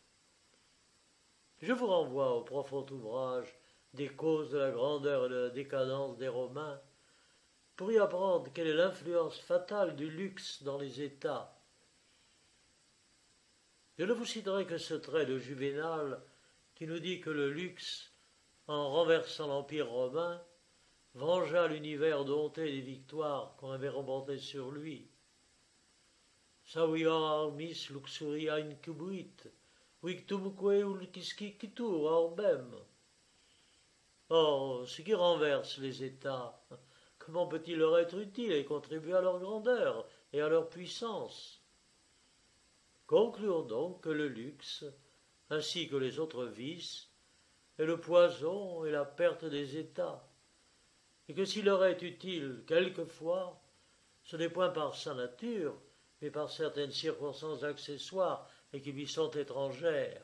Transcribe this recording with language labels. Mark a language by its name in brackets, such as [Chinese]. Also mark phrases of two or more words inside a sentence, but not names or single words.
[French] Je vous renvoie au profond ouvrage des causes de la grandeur et de la décadence des Romains, pour y apprendre quelle est l'influence fatale du luxe dans les États. Je ne vous citerai que ce trait de Juvénal qui nous dit que le luxe, en renversant l'Empire romain, vengea l'univers dompté des victoires qu'on avait remportées sur lui. [Latin] Savia armis luxuria incubuit, victumque ulciscitur orbem. [French] Or, ce qui renverse les États, comment peut-il leur être utile et contribuer à leur grandeur et à leur puissance? Concluons donc que le luxe, ainsi que les autres vices, est le poison et la perte des États, et que s'il leur est utile quelquefois, ce n'est point par sa nature, mais par certaines circonstances accessoires et qui lui sont étrangères.